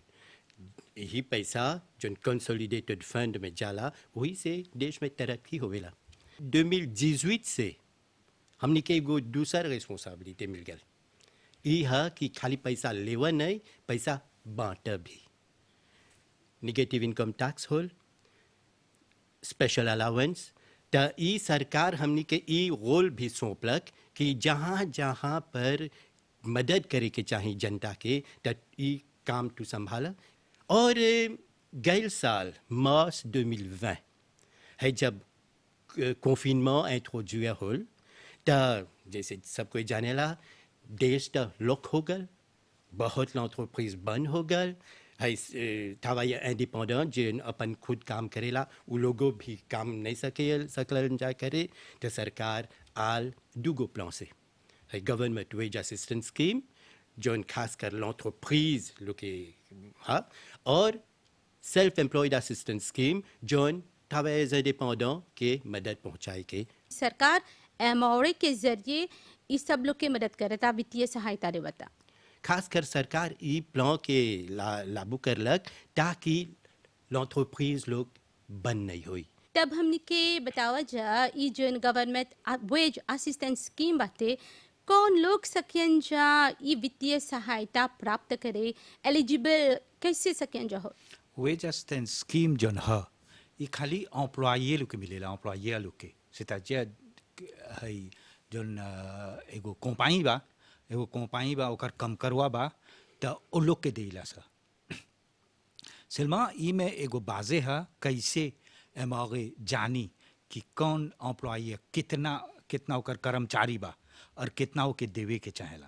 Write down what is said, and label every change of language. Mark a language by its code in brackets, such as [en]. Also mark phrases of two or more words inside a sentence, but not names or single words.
[bho] यही पैसा जो [en] consolidated fund [bho] में जाला वही से देश में तरक्की होवेला। 2018 से हमने के एगो दूसर रिस्पॉन्सिबिलिटी मिल गया। ई है कि खाली पैसा लेवा नहीं, पैसा बांटा भी। [en] negative income tax [bho] होल, [en] special allowance, [bho] त ई सरकार हमने के ई रोल भी सौंपलक कि जहाँ जहाँ पर मदद करे के चाहिए जनता के, त ई काम तू संभाला। और गए साल मार्च 2020 है जब कॉन्फिnement इंट्रोड्यूस होल, त जैसे सब कोई जानेला देश त लॉक हो गल, बहुत l'entreprise बंद हो गल। है [fr] travailleur indépendant [bho] जिन अपन खुद काम करेला उ लोगों भी काम नहीं सकलन जा करे। तो सरकार आल दूगो प्लान से है [en] government wage assistance scheme [bho] जोन खास कर l'entreprise लोग के हाँ, और [en] self employed assistance scheme [bho] जोन [fr] travailleurs indépendants [bho] के मदद पहुँचाए के। सरकार एमओए के जरिए इस सब लोग के मदद करता, वित्तीय सहायता देवता। खासकर सरकार ई प्लान के लागू करलक ताकि l'entreprise लोग बंद नहीं हुई। तब हमने के बतावा जा ई जोन [en] government wage assistance scheme [bho] बाटे, कौन लोग सकें जा ई वित्तीय सहायता प्राप्त करे, एलिजिबल कैसे सकें जा हो? [en] wage assistance scheme [bho] जोन है ये खाली एम्प्लॉये लोग के मिलेला, एम्प्लॉये लोग के [fr] c'est-à-dire [bho] है जोन एगो कंपनी बा ओकर कम करवा बा त ओ लोग के देला सा। सिल्मा ई में एगो बाजे है कैसे एमआरए जानी कि कौन एम्प्लॉये कितना ओकर कर्मचारी बा और कितना ओके देवे के चाहेला।